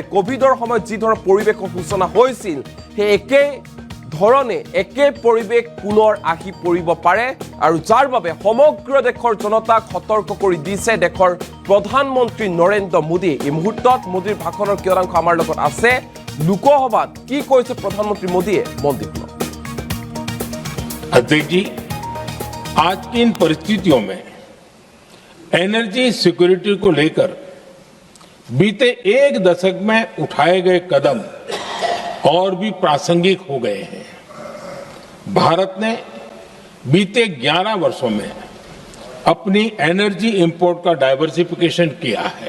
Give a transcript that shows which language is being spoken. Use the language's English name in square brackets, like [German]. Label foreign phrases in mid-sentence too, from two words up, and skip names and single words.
[Assamese] কোভিডৰ সময়ত যি ধৰণৰ পৰিৱেশৰ সূচনা হৈছিল, সেই একে পৰিৱেশ পুনৰ আহি পৰিব পাৰে, আৰু যাৰ বাবে সমগ্ৰ দেশৰ জনতাক সতৰ্ক কৰি দিছে দেশৰ প্ৰধানমন্ত্ৰী নৰেন্দ্ৰ মোদী। এই মুহূৰ্তত মোদীৰ ভাষণৰ কিয়দাংশ আমাৰ লগত আছে। লোকসভাত কি কৈছে প্ৰধানমন্ত্ৰী মোদীয়ে, মন দি শুনক। [Hindi] अध्यक्ष जी, आज की इन परिस्थितियों में [English] energy security [Hindi] को लेकर बीते एक दशक में उठाए गए कदम और भी प्रासंगिक हो गए हैं। भारत ने बीते 11 वर्षों में अपनी [English] energy import [Hindi] का डाइवर्सिफिकेशन किया है।